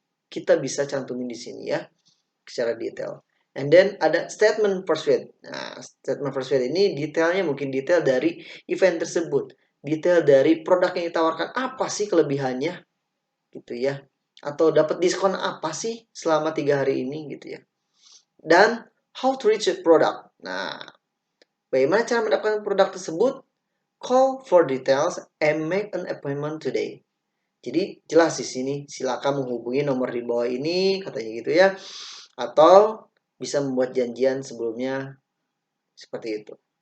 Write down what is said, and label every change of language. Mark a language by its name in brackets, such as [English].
[Indonesian] Kita bisa cantumin di sini ya, secara detail. [English] And then [Indonesian] ada statement persuade. Nah, statement persuade ini detailnya mungkin detail dari event tersebut. Detail dari produk yang ditawarkan, apa sih kelebihannya gitu ya. Atau dapat diskon apa sih selama 3 hari ini gitu ya. Dan [English] how to reach a product. [Indonesian] Nah, bagaimana cara mendapatkan produk tersebut? [English] Call for details and make an appointment today. [Indonesian] Jadi jelas di sini, silakan menghubungi nomor di bawah ini, katanya gitu ya. Atau bisa membuat janjian sebelumnya seperti itu.